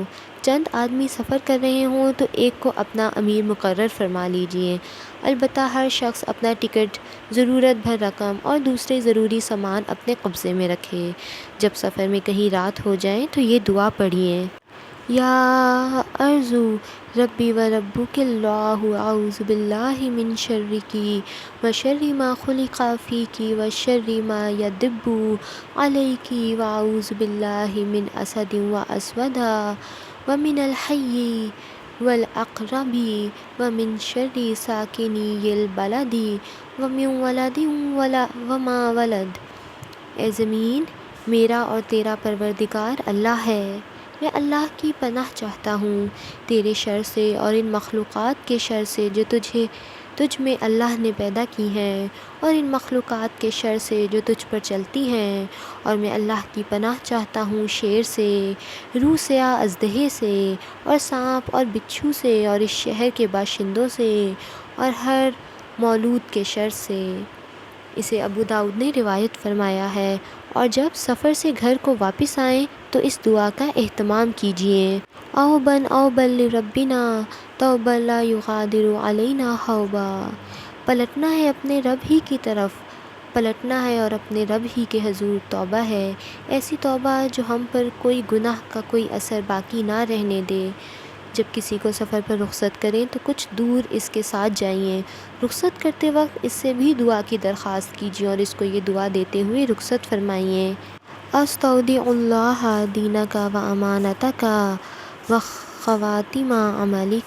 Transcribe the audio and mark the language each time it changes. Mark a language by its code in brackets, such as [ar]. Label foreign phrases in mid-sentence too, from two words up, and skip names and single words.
[ur] چند آدمی سفر کر رہے ہوں تو ایک کو اپنا امیر مقرر فرما لیجیے، البتہ ہر شخص اپنا ٹکٹ، ضرورت بھر رقم اور دوسرے ضروری سامان اپنے قبضے میں رکھے۔ جب سفر میں کہیں رات ہو جائے تو یہ دعا پڑھیے: [ar] یا ارض ربی و ربک اللہ، اعوذ باللہ من شرکی و شر ما خلق فیکی و شر ما یدب علیکی، و اعوذ باللہ من اسد و اسودا و من الحی والعقرب و من شر ساکنی البلد و من ولد و ما ولد۔ [ur] اے زمین، میرا اور تیرا پروردگار اللہ ہے، میں اللہ کی پناہ چاہتا ہوں تیرے شر سے اور ان مخلوقات کے شر سے جو تجھ میں اللہ نے پیدا کی ہیں، اور ان مخلوقات کے شر سے جو تجھ پر چلتی ہیں، اور میں اللہ کی پناہ چاہتا ہوں شیر سے، روح سیاہ اژدہے سے، اور سانپ اور بچھو سے، اور اس شہر کے باشندوں سے اور ہر مولود کے شر سے۔ اسے ابو داؤد نے روایت فرمایا ہے۔ اور جب سفر سے گھر کو واپس آئیں تو اس دعا کا اہتمام کیجیے: [ar] اوبا لربنا توبا لا یغادر علینا حوبا۔ [ur] پلٹنا ہے اپنے رب ہی کی طرف، پلٹنا ہے اور اپنے رب ہی کے حضور توبہ ہے، ایسی توبہ جو ہم پر کوئی گناہ کا کوئی اثر باقی نہ رہنے دے۔ جب کسی کو سفر پر رخصت کریں تو کچھ دور اس کے ساتھ جائیں، رخصت کرتے وقت اس سے بھی دعا کی درخواست کیجیے اور اس کو یہ دعا دیتے ہوئے رخصت فرمائیے: [ar] استودع اللہ دینک و امانتک و خواتم عملک۔